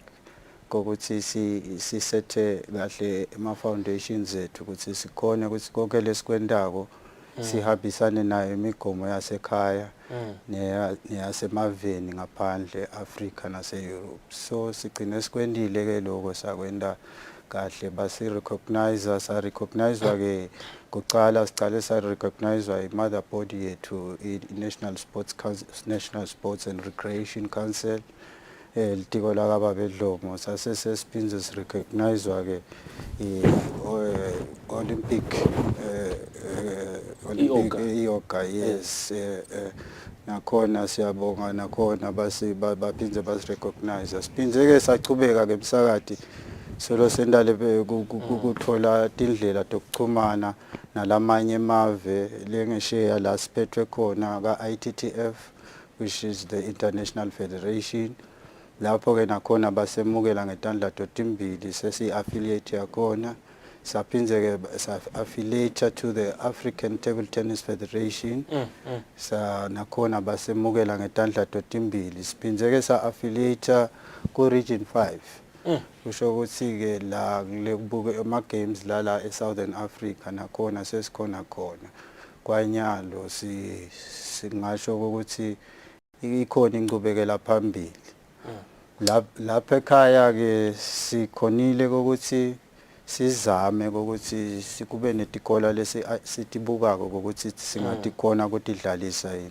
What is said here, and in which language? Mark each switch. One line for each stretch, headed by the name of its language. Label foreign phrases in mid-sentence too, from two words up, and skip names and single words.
Swati: Kokuthi sisethe kahle ama foundations ethu ukuthi sikhona ukuthi konke lesikwendako sihambisane nayo imigomo yasekhaya neyasemaveni ngaphandle Africa nase Europe. So sigcine sikwendile ke lokho sakwenda kahle basi recognizewa ke kuqala sicale sa recognizewa imother body yethu National Sports and Recreation Council. Litiko la kababedlomo sase sesiphinze sirecognizewa ke Olympic yoga yes nakhona siyabonga nakhona baphinze basirecognize siphinze ke sachubeka ke emsakati solo sendale ukuthola indlela zokuxhumana nalamanye emave lengesheya la siphethwe khona ka-ITTF,
English: which is the International Federation.
Swati: Lapho ke nakhona basemukela ngetandla totimbili sesi-affiliate yakhona. Saphinze ke sa-affiliate
English: to the
Swati: African Table Tennis Federation. Sa nakhona basemukela ngetandla totimbili. Siphinze ke sa-affiliate ku Region 5. Kusho ukuthi ke la lekubuke ama games la eSouthern Africa nakhona sesikhona khona. Kwanyalo singasho ukuthi ikhona ingqubekela phambili. Lapha ekhaya ke sikhonile ukuthi sizame ukuthi sikube netikola lesi sitibukako ukuthi singathi khona ukuthi idlalisa yini.